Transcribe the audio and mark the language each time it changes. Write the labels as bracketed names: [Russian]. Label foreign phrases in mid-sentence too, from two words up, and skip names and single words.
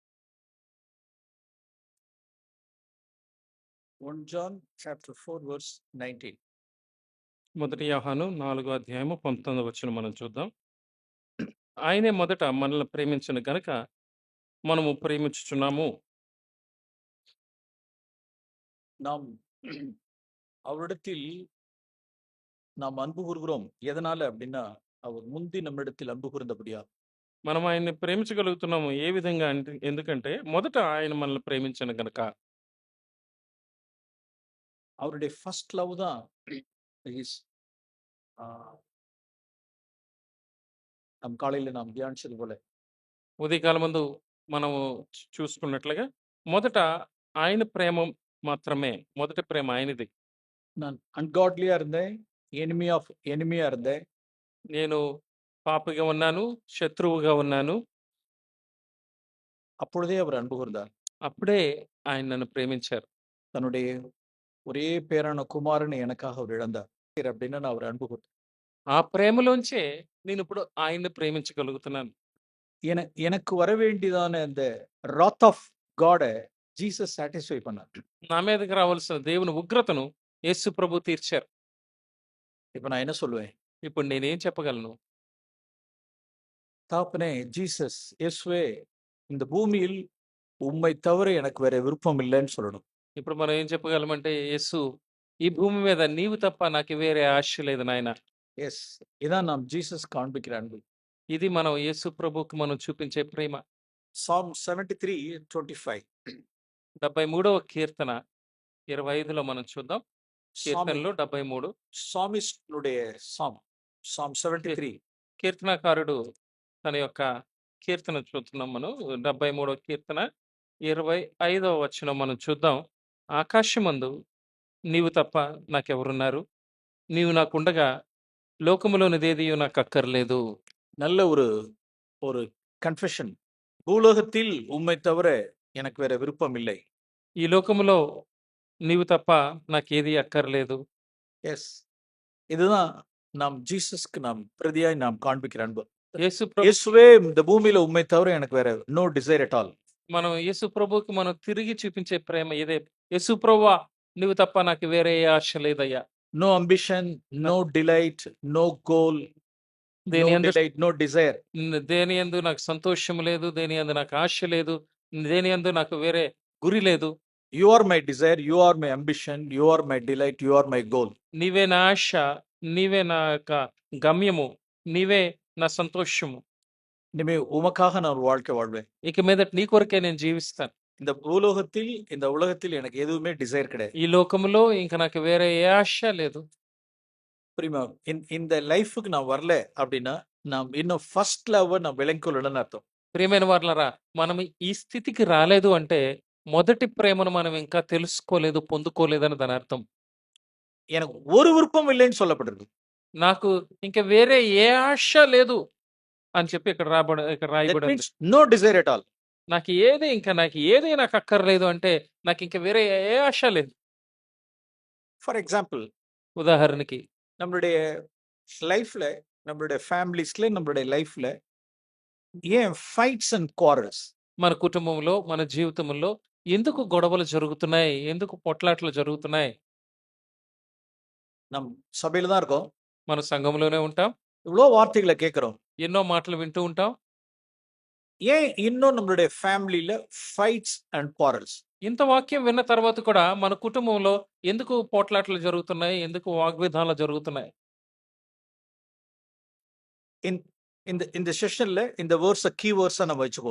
[English] 1 John chapter 4 verse 19. [Telugu] మొదటి యోహాను 4వ అధ్యాయము 19వ వచనం మనం చూద్దాం. ఆయనే మొదట మనల్ని ప్రేమించిన గనుక మనము ప్రేమించుచున్నాము. [Tamil] நாம் அவரிடத்தில் நாம் அன்பு கூறுகிறோம் எதனால அப்படின்னா அவர் முந்தி நம்மிடத்தில் அன்பு கூர்ந்தபடியா [Telugu] మనం ఆయన్ని ప్రేమించగలుగుతున్నాము. ఏ విధంగా అంటే ఎందుకంటే మొదట ఆయన మనల్ని ప్రేమించిన గనుక. [Tamil] அவருடைய [English] first love [Tamil] தான் இஸ் நம் காலையில நாம் தியானிச்சது போல [Telugu] ఉదయకాలం ముందు మనము చూసుకున్నట్లుగా మొదట ఆయన ప్రేమ మాత్రమే, మొదటి ప్రేమ ఆయనది. [Tamil] நான் அன்காட்லியா இருந்தேன், எனிமியா இருந்தேன், [Telugu] నేను పాపిగా ఉన్నాను, శత్రువుగా ఉన్నాను. [Tamil] அப்பொழுதே அவர் அன்பு கூர்ந்தார். [Telugu] అప్పుడే ఆయన నన్ను ప్రేమించారు. [Tamil] தன்னுடைய ஒரே பேரான குமாரனை எனக்காக அவர் இழந்தார் அப்படின்னா நான் அவர் அன்பு கூர்ந்தேன். [Telugu] ఆ ప్రేమలోంచే నేను ఇప్పుడు ఆయన్ని ప్రేమించగలుగుతున్నాను. [Tamil] எனக்கு வர வேண்டியதான அந்த [English] wrath of God [Tamil] ஜீசஸ் சாட்டிஸ்ஃபை பண்ணார். [Telugu] నా మీదకి రావాల్సిన దేవుని ఉగ్రతను యేసు ప్రభు తీర్చారు. [Tamil] இப்ப நான் என்ன சொல்லுவேன்? [Telugu] ఇప్పుడు నేనేం చెప్పగలను? [Tamil] தாப்பனே ஜீசஸ் இயேசுவே இந்த பூமியில் உம்மை தவிர எனக்கு வேற விருப்பம் இல்லைன்னு சொல்லணும். [Telugu] ఇప్పుడు మనం ఏం చెప్పగలమంటే, యేసు ఈ భూమి మీద నీవు తప్ప నాకు వేరే ఆశ లేదు నాయన. [Tamil] ఎస్, ఇதான் நாம் ஜீசஸ் காண்பிக்கிற அன்பு. [Telugu] ఇది మనం యేసు ప్రభువుకి మనం చూపించే ప్రేమ. [English] Psalm 73:25. [Telugu] 73వ కీర్తన 25లో మనం చూద్దాం. కీర్తనలో 73. సామిస్టుడే Psalm 73. కీర్తనకారుడు తన యొక్క కీర్తన చూస్తున్నాం మనం. 73వ కీర్తన 25వ వచనం మనం చూద్దాం. ఆకాశమందు నీవు తప్ప నాకెవరున్నారు? నీవు నాకుండగా లోకములోనిదేదియో నాకు అక్కర్లేదు. [Tamil] நல்ல ஒரு கன்ஃபெஷன். பூலோகத்தில் உம்மை தவிர எனக்கு வேற விருப்பம் இல்லை. [Telugu] ఈ లోకములో నీవు తప్ప నాకేది అక్కర్లేదు. [Tamil] எஸ், இதுதான் நாம் ஜீசஸ்க்கு நாம் பிரதியாய் நாம் காண்பிக்கிற அன்பு. [Telugu] యేసు [Tamil] இயேசுவே இந்த பூமியில உம்மை தவிர எனக்கு வேற [English] no desire at all. [Telugu] మనం యేసు ప్రభువుకి మనం తిరిగి చూపించే ప్రేమ ఇదే. యేసు ప్రభువా నువ్వు తప్ప నాకు వేరే ఏ ఆశ లేదయ్యా. [English] No ambition, no delight, no goal, no desire. [Telugu] దేని యందు నాకు సంతోషం లేదు, దేని యందు నాకు ఆశ లేదు, దేని యందు నాకు వేరే గురి లేదు. [English] You are my desire, you are my ambition, you are my delight, you are my goal. [Telugu] నీవే నా ఆశ, నీవే నా యొక్క గమ్యము, నీవే నా సంతోషము. [Tamil] இனிமே உமக்காக நான் ஒரு வாழ்க்கை வாழ்வேன். [Telugu] ఇక మీదట నీ కొరకే నేను జీవిస్తాను. [Tamil] இந்த பூலோகத்தில், இந்த உலகத்தில் எனக்கு எதுவுமே டிசைர் கிடையாது. [Telugu] ఈ లోకములో ఇంకా నాకు వేరే ఏ ఆశ లేదు. [Tamil] புரியுமா? இந்த லைஃபுக்கு நான் வரல அப்படின்னா நாம் இன்னும் [English] first love [Tamil] நான் விளங்கிக்கொள்ளலன்னு అర్థం. [Telugu] ప్రియమైన వారలారా, మనం ఈ స్థితికి రాలేదు అంటే మొదటి ప్రేమను మనం ఇంకా తెలుసుకోలేదు, పొందుకోలేదని దాని అర్థం. [Tamil] எனக்கு ஒரு విருப்பம் இல்லைன்னு சொல்லப்பட்டிருக்கு. [Telugu] నాకు ఇంకా వేరే ఏ ఆశ లేదు అని చెప్పి ఇక్కడ రాయబడింది. [English] No desire at all. [Telugu] నాకు ఏది నాకు అక్కర్లేదు అంటే నాకు ఇంకా వేరే ఏ ఆశ లేదు. [English] For example, [Telugu] ఉదాహరణకి [Tamil] நம்மளுடைய லைஃப்ல, நம்மளுடைய ஃபேமிலிஸ்ல, நம்மளுடைய லைஃப்ல ஏன் [English] fights and quarrels? [Telugu] మన కుటుంబంలో, మన జీవితంలో ఎందుకు గొడవలు జరుగుతున్నాయి, ఎందుకు పొట్లాట్లు జరుగుతున్నాయి? [Tamil] நம் சபையில தான் இருக்கோம், [Telugu] మన సంఘంలోనే ఉంటాం, [Tamil] இவ்வளோ வார்த்தைகளை கேட்கிறோம், [Telugu] ఎన్నో మాటలు వింటూ ఉంటాం. [Tamil] ஏன் இன்னும் நம்மளுடைய ஃபேமிலியில [English] fights and quarrels? [Telugu] ఇంత వాక్యం విన్న తర్వాత కూడా మన కుటుంబంలో ఎందుకు పోట్లాట్లు జరుగుతున్నాయి, ఎందుకు వాగ్విధానాలు జరుగుతున్నాయి? [Tamil] இந்த செஷன்ல இந்த வேர்ஸ் [English] key verse [Tamil] நம்ம வச்சுக்கோ.